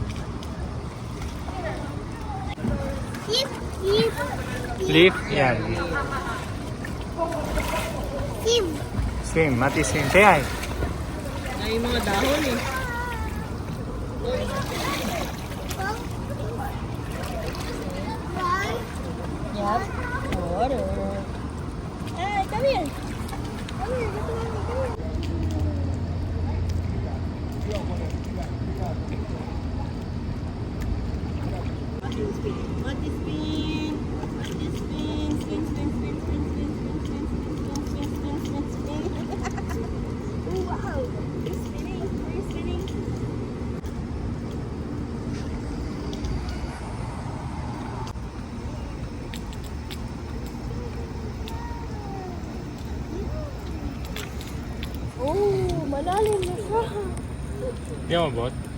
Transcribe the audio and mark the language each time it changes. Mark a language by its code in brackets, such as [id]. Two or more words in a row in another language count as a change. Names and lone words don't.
[en] Lift? Yan. Swim. Mati swim. Say hi. [tl] Ay, mga dahon eh. Yep. [en] Water. Hey, come here. Come here. Come here. What is spin? What is spin? Spin, spin, spin, spin, spin, spin, spin, spin, spin, spin, spin, spin. Oh, wow. You're spinning. You're spinning. [tl] Oh, malalim na siya. Di mo bot?